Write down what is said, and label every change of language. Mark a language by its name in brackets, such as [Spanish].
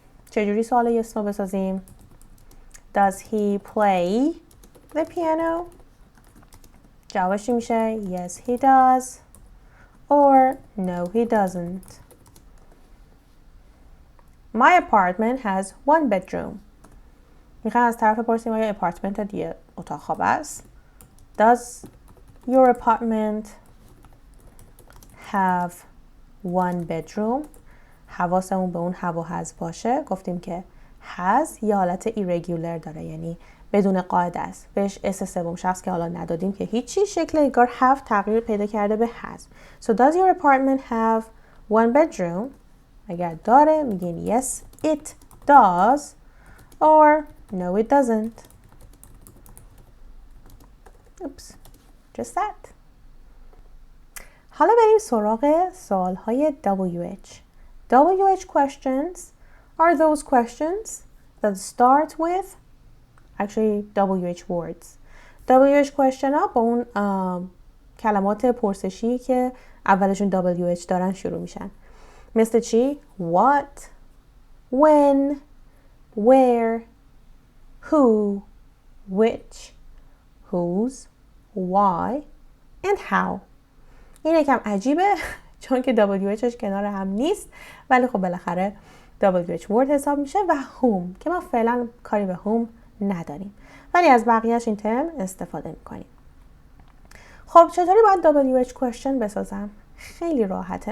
[Persian] چجوری سوال [English] yes no [Persian] بسازیم؟ [English] Does he play the piano? [Persian] جوابش میشه [English] Yes, he does. Or No, he doesn't. My apartment has one bedroom. [Persian] میخوام از طرف بپرسیم آیا اپارتمنت یه اتاق خواب است؟ [English] Does your apartment have one bedroom. [Persian] حواسمون به اون have و has باشه. گفتیم که has یه حالت irregular داره، یعنی بدون قاعده است. بهش اس سوم شخص که حالا ندادیم که هیچی، شکل انگار have تغییر پیدا کرده به has. [English] So does your apartment have one bedroom? [Persian] اگر داره میگین [English] yes it does or no it doesn't. Oops. Just that. [Persian] حالا بریم سراغ سوالهای WH. [English] WH questions are those questions that start with actually WH words. [Persian] WH question ها با اون کلمات پرسشی که اولشون WH دارن شروع میشن. مثل چی؟ [English] What, when, where, who, which, whose, why and how. [Persian] این یکم عجیبه چون که WHش کنار هم نیست، ولی خب بالاخره WH word حساب میشه و whom که ما فعلا کاری به whom نداریم، ولی از بقیهش این ترم استفاده میکنیم. خب چطوری باید WH question بسازم؟ خیلی راحته.